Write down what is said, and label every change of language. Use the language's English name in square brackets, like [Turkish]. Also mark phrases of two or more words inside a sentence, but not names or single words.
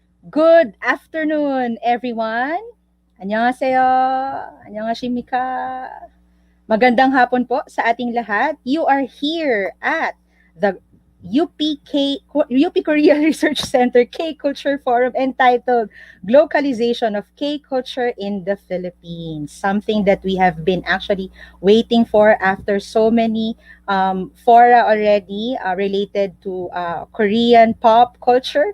[English] Good afternoon, everyone. [Korean] 안녕하세요. 안녕하십니까. [Filipino] Magandang hapon po sa ating lahat. [English] You are here at the UP Korea Research Center K-Culture Forum entitled Glocalization of K-Culture in the Philippines. Something that we have been actually waiting for after so many fora already related to Korean pop culture.